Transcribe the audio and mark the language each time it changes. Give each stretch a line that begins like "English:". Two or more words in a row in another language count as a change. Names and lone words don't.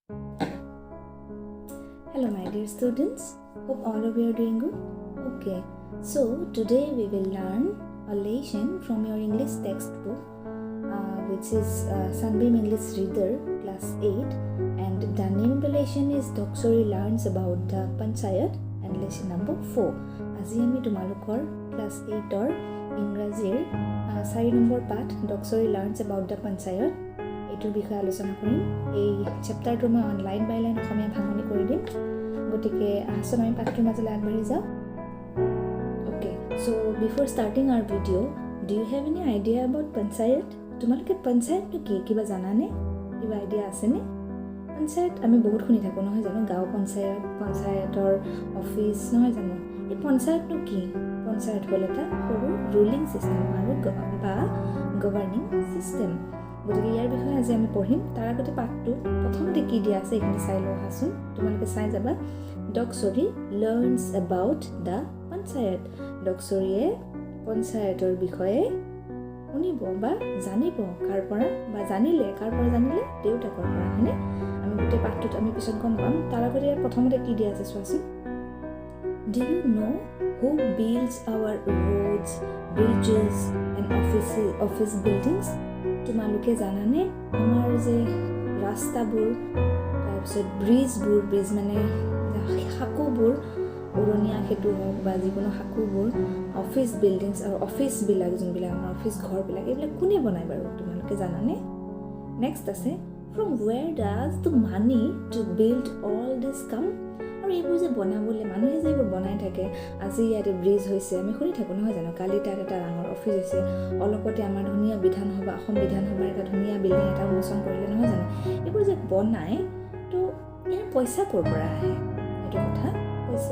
English: Hello my dear students, hope all of you are doing good. Okay, so today we will learn a lesson from your English textbook which is Sunbeam English Reader Class 8, and the name of the lesson is Dokchory learns about the Panchayat and lesson number 4.
Assamese: আজি আমি তোমালোকৰ Class 8 ইংৰাজীৰ 4 নম্বৰ পাঠ
English: Dokchory learns about the Panchayat
Assamese: এইটোৰ বিষয়ে আলোচনা কৰিম। এই চেপ্টাৰটো মই লাইন বাই লাইন অসমীয়া ভাঙনি কৰি দিম, গতিকে আহচোন আমি পাঠটোৰ মাজলৈ আগবাঢ়ি যাওঁ।
English: Okay, so before starting our video, do you have any idea about Panchayat?
Assamese: তোমালোকে পঞ্চায়তটো কি কিবা জানানে? কিবা আইডিয়া আছেনে? পঞ্চায়ত আমি বহুত শুনি থাকোঁ নহয় জানো, গাঁও পঞ্চায়ত, পঞ্চায়তৰ অফিচ নহয় জানো। এই পঞ্চায়তটো কি? পঞ্চায়ত হ'ল এটা সৰু
English: ruling system
Assamese: আৰু বা
English: governing system.
Assamese: গতিকে ইয়াৰ বিষয়ে আজি আমি পঢ়িম। তাৰ আগতে পাঠটো প্ৰথমতে কি দিয়া আছে এইখিনি চাই লওঁ আহাচোন। তোমালোকে চাই যাবা।
English: Dokchory learns about the Panchayat.
Assamese: Dokchoryয়ে পঞ্চায়তৰ বিষয়ে শুনিব বা জানিব কাৰ পৰা, বা জানিলে কাৰ পৰা জানিলে? দেউতাকৰ পৰা, হয়নে? আমি গোটেই পাঠটোত আমি পিছত গম পাম। তাৰ আগতে ইয়াৰ প্ৰথমতে কি দিয়া আছে চোৱাচোন।
English: Do you know who builds our roads, bridges and office buildings?
Assamese: তোমালোকে জানানে আমাৰ যে ৰাস্তাবোৰ, তাৰপিছত ব্ৰিজ মানে সাঁকোবোৰ, উৰণীয়া সেতু হওক বা যিকোনো সাঁকোবোৰ,
English: office buildings
Assamese: আৰু অফিচবিলাক যোনবিলাক আমাৰ অফিচ ঘৰবিলাক, এইবিলাক কোনে বনায় বাৰু তোমালোকে জানানে?
English: Next, from where does the money to build all this come?
Assamese: আৰু এইবোৰ যে বনাবলৈ মানুহে যে এইবোৰ বনাই থাকে, আজি ইয়াতে ব্ৰিজ হৈছে আমি শুনি থাকোঁ নহয় জানো, কালি তাত এটা ডাঙৰ অফিচ হৈছে, অলপতে আমাৰ ধুনীয়া বিধানসভা, অসম বিধানসভাৰ এটা ধুনীয়া বিল্ডিং এটা উন্মোচন কৰিলে নহয় জানো। এইবোৰ যে বনায়, তো ইয়াৰ পইচা ক'ৰ পৰা আহে এইটো কথা কৈছে।